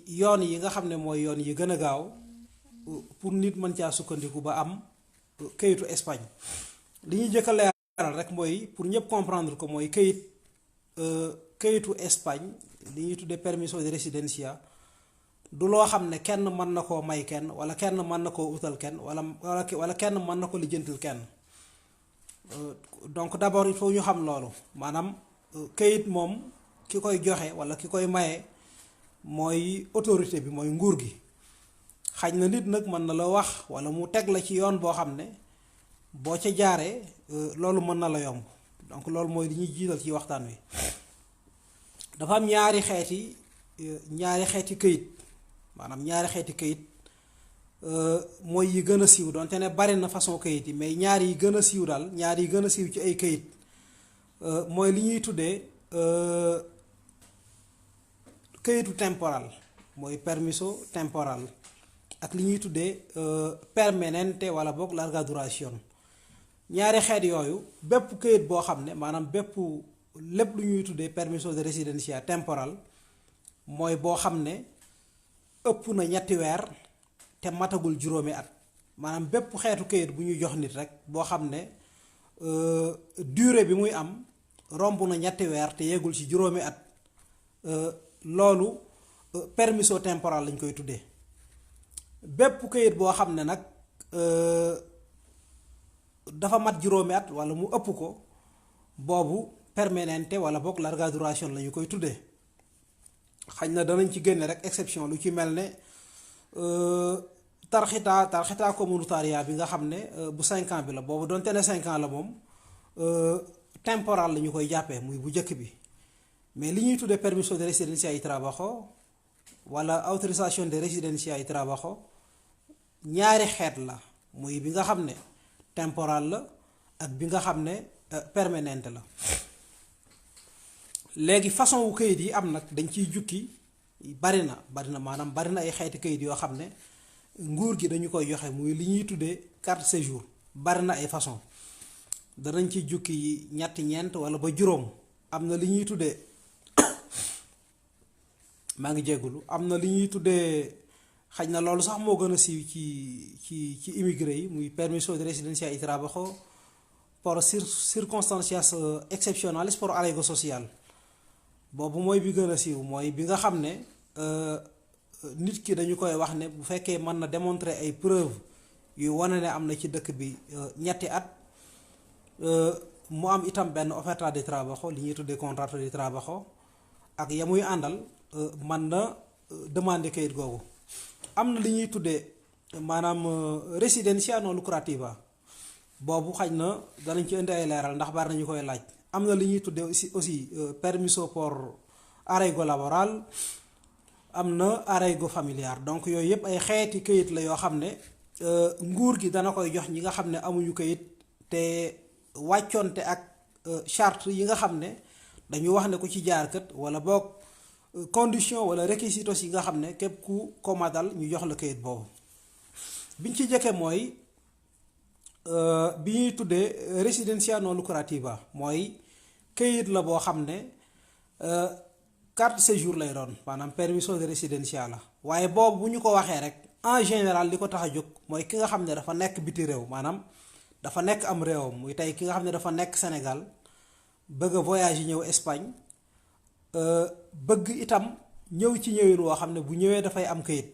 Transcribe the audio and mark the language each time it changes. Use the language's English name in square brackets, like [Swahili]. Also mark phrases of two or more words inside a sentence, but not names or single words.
[Wolof] yoon yi nga xam ne mooy yoon yi gën a gaaw pour nit mën caa sukkandiku ba am kayitu Espagne li ñuy jëkk a leeral rek mooy pour ñëpp comprendre ko mooy kayitu Espagne li ñuy tuddee [Spanish] permiso de residencia [Wolof] du loo xam ne kenn mën na koo may kenn wala kenn mën na koo utal kenn wala kenn mën na ko lijjantil kenn [French] donc d'abord il faut [Wolof] ñu xam loolu maanaam kayit moom ki koy joxe wala ki koy maye mooy autorité bi mooy nguur gi. xaj na nit nag mën na la wax wala mu teg la ci yoon boo xam ne boo ca jaaree loolu mën na la yomb donc loolu mooy li ñuy jiital ci waxtaan wi dafa am ñaari xeeti këyit maanaam ñaari xeeti këyit mooy yi gën a siiw donte ne bari na façon këyit yi mais ñaar yi gën a siiw daal ñaar yi gën a siiw ci ay këyit mooy li ñuy tuddee këyitu temporal mooy [Spanish] permiso temporal [Wolof] ak li ñuy tuddee permanente wala boog [Spanish] larga duración [Wolof] ñaari xeet yooyu bépp këyit boo xam ne maanaam lépp lu ñuy tuddee [Spanish] permiso de residencia temporal [Wolof] mooy boo xam ne ëpp na ñetti weer te matagul juróomi at maanaam bépp xeetu këyit bu ñuy jox nit rek boo xam ne durée bi muy am romb na ñetti weer te yeggul ci juróomi at loolu [Spanish] permiso temporal [Wolof] lañ koy tuddee. bépp këyit boo xam ne nag dafa mat juróomi at wala mu ëpp ko boobu permanente wala boog [Spanish] larga duration [Wolof] la ñu koy tuddee xañ na danañ ci génne rek exception lu ci mel ne [Spanish] tarjeta comunitaria [Wolof] bi nga xam ne bu 5 ans bi la boobu donte ne 5 ans la moom temporal la ñu koy jàppee muy bu njëkk bi mais li ñuy tuddee [Spanish] permiso de residencia y trabajo [Wolof] wala [Spanish] autorización de residencia y trabajo [Wolof] ñaari xeet la muy bi nga xam ne temporal la ak bi nga xam ne permanente la léegi façon wu këyit yi am nag dañ ciy jukki bari na maanaam bari na ay xeeti këyit yoo xam ne nguur gi dañu koy joxe muy li ñuy tuddee [French] carte séjour [Wolof] bari na ay façon danañ ciy jukki ñetti ñeent wala ba juróom am na li ñuy tuddee maa ngi jéggulu am na li ñuy tuddee xaj na loolu sax moo gën a siiw ci immigré yi muy [Spanish] permiso de residencia y trabajo por circunstancias excepcionales por arraigo social [Wolof] boobu mooy bi gën a siiw mooy bi nga xam ne nit ki dañu koy wax ne bu fekkee mën na démontrer ay preuve yu wane ne am na ci dëkk bi ñetti at mu am itam benn [Spanish] oferta de trabajo [Wolof] li ñuy tuddee [Spanish] contrato de trabajo [Wolof] ak ya muy àndal mën na demander kayit googu am na li ñuy tuddee maanaam [Spanish] residencia non lucrativa [Wolof] boobu xaj na danañ ci indi ay leeral ndax bari nañu koy laaj. am na li ñuy tuddee aussi [Spanish] permiso por arraigo laboral, [Wolof] am na [Spanish] arraigo familiar. [Wolof] Donc yooyu yëpp ay xeeti këyit la yoo xam ne nguur gi dana koy jox ñi nga xam ne amuñu këyit te wàccoonte ak charte yi nga xam ne dañu wax ne ku ci jaar kat wala boog condition wala requisitos yi nga xam ne képp ku ko matal ñu jox la këyit boobu. biñ ci jëkke mooy bi ñuy tuddee [Spanish] residencia non lucrativa, [Wolof] mooy këyit la boo xam ne [French] carte de séjour [Wolof] lay doon, maanaam [Spanish] permiso de residencia [Wolof] la. waaye boobu bu ñu ko waxee rek [French] en général [Wolof] li ko tax a jóg mooy ki nga xam ne dafa nekk biti réew, maanaam dafa nekk am réewam. muy tey ki nga xam ne dafa nekk Sénégal bëgg a voyage yi ñëw Espagne, bëgg itam ñëw ci ñëwin woo xam ne bu ñëwee dafay am këyit.